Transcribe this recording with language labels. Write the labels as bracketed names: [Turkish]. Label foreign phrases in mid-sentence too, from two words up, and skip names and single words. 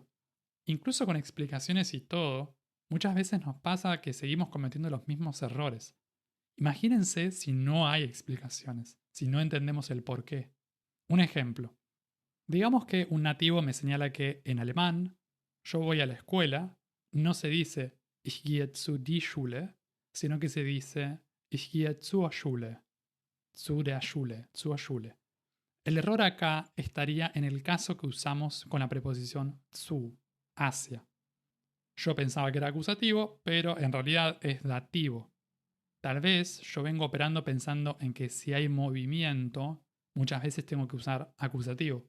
[Spanish] Incluso con explicaciones y todo, muchas veces nos pasa que seguimos cometiendo los mismos errores. Imagínense si no hay explicaciones, si no entendemos el por qué. Un ejemplo. Digamos que un nativo me señala que en alemán, yo voy a la escuela, no se dice [German] ich gehe zu die Schule, [Spanish] sino que se dice [German] ich gehe zur Schule, zu der Schule, zur Schule. [Spanish] El error acá estaría en el caso que usamos con la preposición zu, hacia. Yo pensaba que era acusativo, pero en realidad es dativo. Tal vez yo vengo operando pensando en que si hay movimiento, muchas veces tengo que usar acusativo.